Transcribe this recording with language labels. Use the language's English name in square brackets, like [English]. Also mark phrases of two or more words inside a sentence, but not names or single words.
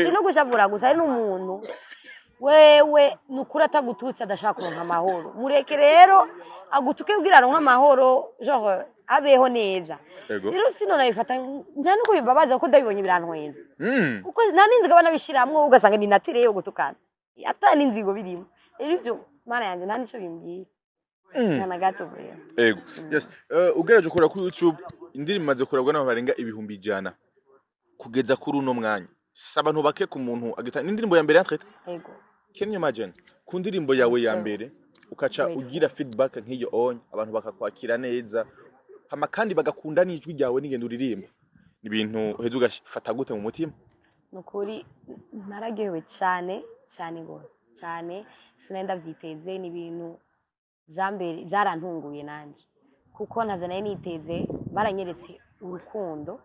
[Rundi] sino gushavura gusa ari n'umuntu wewe nukuri atagututse adashaka kuronka amahoro mureke rero agutuke kugira aronka amahoro genre abeho neza rero sino nabifata nta nuko bibabaza ko ndabibonye birantwenza kuko nta ninziga banabishiramwe ugasanga ni natire yo gutukana atani inzigo birimo rero ibyo mana yanje nta nico bimbwiye kana gato bwe ego yes ugeraje ukora kuri YouTube indirimbo maze kurabwa n'abantu barenga 100 kugeza kuri uno mwanya abantu bake ku muntu agita indirimbo ya mbere yatrete ego [English] can you imagine [Rundi] ku ndirimbo yawe ya mbere ukaca ugira feedback nk'iyo onye abantu bakakwakira neza hama kandi bagakunda n'ijwi ryawe n'ingendo uririmba ni ibintu uheze ugafata gute mu mutima nukuri naragewe cyane gose cyane sinenda vyiteze ni ibintu byambere byarantunguye nanje kuko navyo nayo niteze baranyeretse urukundo